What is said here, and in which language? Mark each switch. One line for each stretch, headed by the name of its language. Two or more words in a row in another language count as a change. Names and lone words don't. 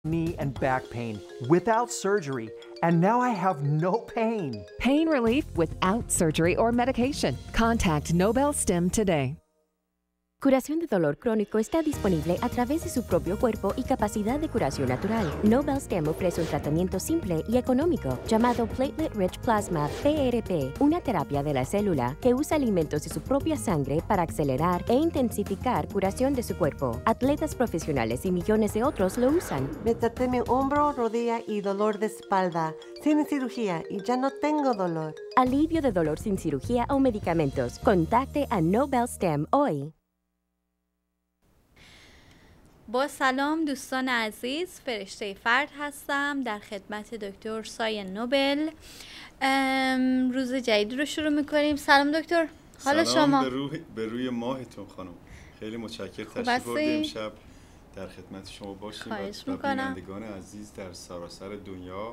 English: knee and back pain without surgery, and now I have no pain. Pain relief without surgery or medication. Contact Nobel Stem today.
Spanish: Curación de dolor crónico está disponible a través de su propio cuerpo y capacidad de curación natural. Nobel Stem ofrece un tratamiento simple y económico llamado
English: Platelet Rich Plasma
Spanish: PRP, una terapia de la célula que usa alimentos de su propia sangre para acelerar e intensificar curación de su cuerpo. Atletas profesionales y millones de otros lo usan. Me traté mi hombro, rodilla y dolor de espalda sin cirugía y ya no tengo dolor. Alivio de dolor sin cirugía o medicamentos. Contacte a Nobel Stem hoy.
Persian: با سلام دوستان عزیز، فرشته فرد هستم در خدمت دکتر سایه نوبل. روز جدید رو شروع میکنیم. سلام دکتر، حالا شما؟ سلام به روی ماهتون خانم، خیلی متشکرم تشریف بردیم امشب در خدمت شما باشیم و بینندگان عزیز در سراسر دنیا.